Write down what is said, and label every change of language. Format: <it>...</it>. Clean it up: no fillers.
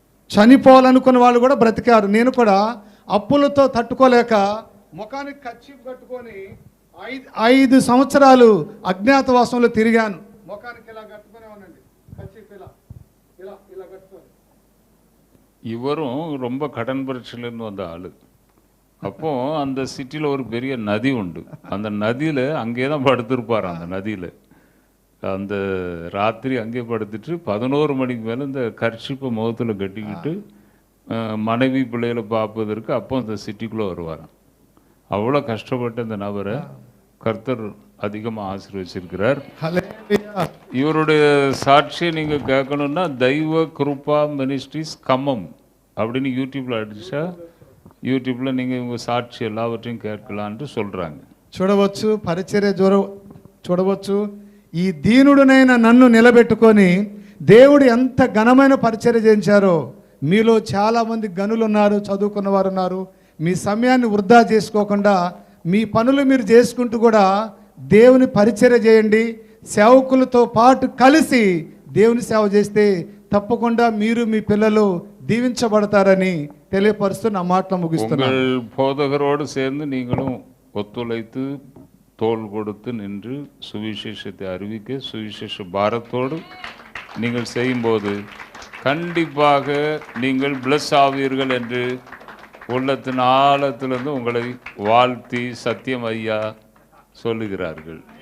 <te>చనిపోవాలనుకున్న వాళ్ళు కూడా బ్రతికారు. నేను కూడా అప్పులతో తట్టుకోలేక ముఖానికి కచ్చిపు కట్టుకొని 5 సంవత్సరాలు అజ్ఞాతవాసంలో తిరిగాను. ముఖానికి ఇలా కట్టుకునే ఉన్నాండి, కచ్చిపు ఇలా ఇలా ఇలా కట్టుకొని.</te> <ta>இவரும் ரொம்ப கடன் பிரச்சனைன்னு வந்த ஆள். அப்போ அந்த சிட்டியில் ஒரு பெரிய நதி உண்டு. அந்த நதியில் அங்கே தான் படுத்திருப்பார். அந்த நதியில் அந்த ராத்திரி அங்கே படுத்துட்டு 11 மணிக்கு மேலே இந்த கர்ச்சிப்பை முகத்தில் கட்டிக்கிட்டு மனைவி பிள்ளைகளை பார்ப்பதற்கு அப்போ அந்த சிட்டிக்குள்ளே வருவாராம். அவ்வளோ கஷ்டப்பட்ட இந்த நபரை கர்த்தர் அதிகமாக ஆசீர்வதிச்சிருக்கிறார். இவருடைய சாட்சியை நீங்கள் கேட்கணுன்னா தெய்வ கிருபா மினிஸ்ட்ரிஸ் ఖమ్మం அப்படின்னு யூடியூப்பில் அடித்தா యూట్యూబ్లో நீங்கள் இவங்க సాక్షి எல்லாவற்றையும் கேட்கலான்ட்டு சொல்கிறாங்க.</ta> <te>చూడవచ్చు, పరిచర్య చూడవచ్చు. ఈ దీనుడునైన నన్ను నిలబెట్టుకొని దేవుడు ఎంత ఘనమైన పరిచర్య చేయించారో. మీలో చాలామంది గనులు ఉన్నారు, చదువుకున్న వారు ఉన్నారు. మీ సమయాన్ని వృధా చేసుకోకుండా మీ పనులు మీరు చేసుకుంటూ కూడా దేవుని పరిచర్య చేయండి. సేవకులతో పాటు కలిసి దేవుని సేవ చేస్తే తప్పకుండా మీరు మీ పిల్లలు దీవించబడతారని తెలియపరుస్తూ నా మాటలు ముగిస్తున్నాను.</te> <ta>போதகரோடு சேர்ந்து நீங்களும் ஒத்துழைத்து தோள் கொடுத்து நின்று சுவிசேஷத்தை அறிவிக்க சுவிசேஷ பாரத்தோடு நீங்கள் செய்யும்போது கண்டிப்பாக நீங்கள் பிளஸ் ஆவீர்கள் என்று உள்ளத்தின் ஆழத்திலிருந்து உங்களை வாழ்த்தி சத்தியம் ஐயா சொல்லுகிறார்கள்.</ta>